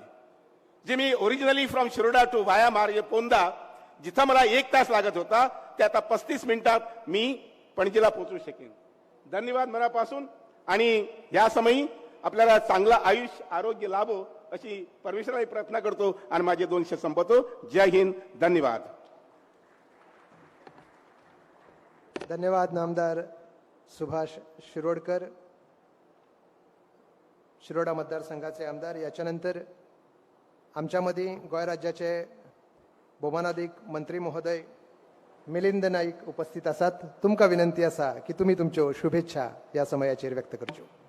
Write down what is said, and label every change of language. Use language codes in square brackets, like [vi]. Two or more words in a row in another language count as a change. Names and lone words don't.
[mr] जे मी [en] originally from Shiroda to via [mr] मार्गे पोंदा जिथं मला 1 तास लागत होता ते आता 35 मिनिटात मी पणजीला पोहोचू शकेन. धन्यवाद मनापासून. आणि या समयी आपल्याला चांगलं आयुष्य आरोग्य लाभो अशी परमेश्वराला प्रार्थना करतो आणि माझे 2 शब्द संपवतो. जय हिंद. धन्यवाद. धन्यवाद नामदार सुभाष शिरोडकर, शिरोडा मतदारसंघाचे आमदार. [kok] याच्यानंतर आमच्यामध्ये गोंय राज्याचे भोवमानाधिक मंत्री महोदय मिलिंद नाईक उपस्थित आसात. तुमकां विनंती आसा की तुम्ही तुमच्यो शुभेच्छा या समयाचेर व्यक्त करच्यो.